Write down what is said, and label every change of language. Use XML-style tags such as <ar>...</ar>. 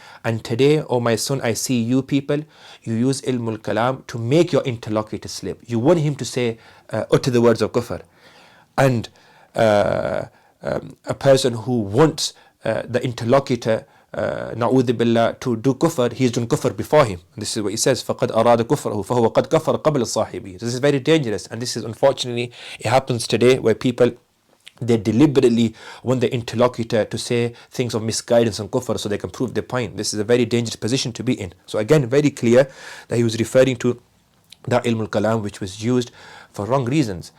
<en>And today, oh my son, I see you people, you use Ilm Al-Kalām to make your interlocutor slip. You want him to say, utter the words of kufr. And a person who wants the interlocutor na'udhu billah to do kufr, he's done kufr before him. And this is what he says,</en> <ar>فَقَدْ أَرَادَ كُفْرَهُ فَهُوَ قَدْ كَفَرَ قَبْلَ صَاحِبِهِ.</ar> <en>This is very dangerous, and this is unfortunately, it happens today where people, they deliberately want the interlocutor to say things of misguidance and kufr so they can prove their point. This is a very dangerous position to be in. So again, very clear that he was referring to that Ilm Al-Kalām which was used for wrong reasons.</en>